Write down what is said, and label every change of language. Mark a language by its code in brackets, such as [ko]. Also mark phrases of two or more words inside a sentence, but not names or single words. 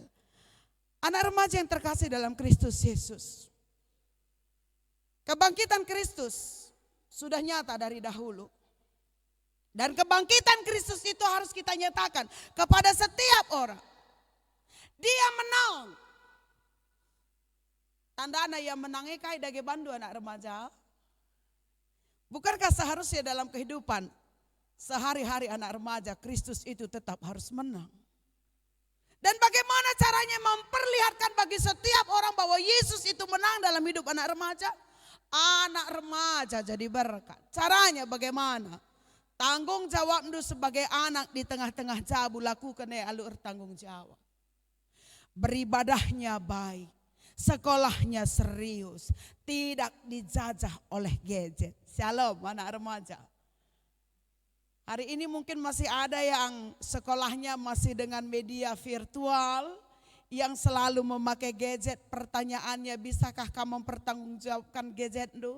[id] Anak remaja yang terkasih dalam Kristus Yesus, kebangkitan Kristus sudah nyata dari dahulu. Dan kebangkitan Kristus itu harus kita nyatakan kepada setiap orang. Dia menang. Tandana yang menangnya [btx] kai dage bandu [id] anak remaja. Bukankah seharusnya dalam kehidupan sehari-hari anak remaja Kristus itu tetap harus menang? Dan bagaimana caranya memperlihatkan bagi setiap orang bahwa Yesus itu menang dalam hidup anak remaja? Anak remaja jadi berkat. Caranya bagaimana? Tanggung jawab itu sebagai anak di tengah-tengah jabu lakukan alur tanggung jawab. Beribadahnya baik, sekolahnya serius, tidak dijajah oleh gadget. Shalom anak remaja. Hari ini mungkin masih ada yang sekolahnya masih dengan media virtual, yang selalu memakai gadget, pertanyaannya bisakah kamu mempertanggungjawabkan gadget itu?